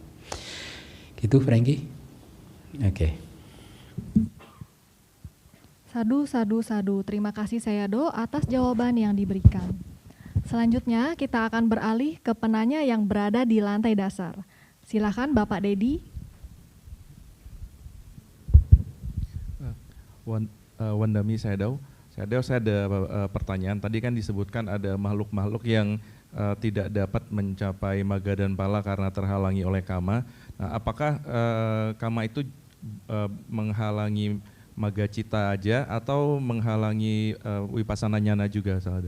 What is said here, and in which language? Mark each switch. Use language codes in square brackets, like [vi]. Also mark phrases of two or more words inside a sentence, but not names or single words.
[id] Gitu Frankie? Oke. Sadu. Terima kasih Sayadaw atas jawaban yang diberikan. Selanjutnya kita akan beralih ke penanya yang berada di lantai dasar. Silakan Bapak Dedi. Wandami Sayadaw. Sayadaw, saya ada pertanyaan. Tadi kan disebutkan ada makhluk-makhluk yang tidak dapat mencapai maga dan pala karena terhalangi oleh kama. Nah, apakah kama itu menghalangi [pi] maga cita [id] aja atau menghalangi [pi] wipasana nyana [id] juga, Sayadaw?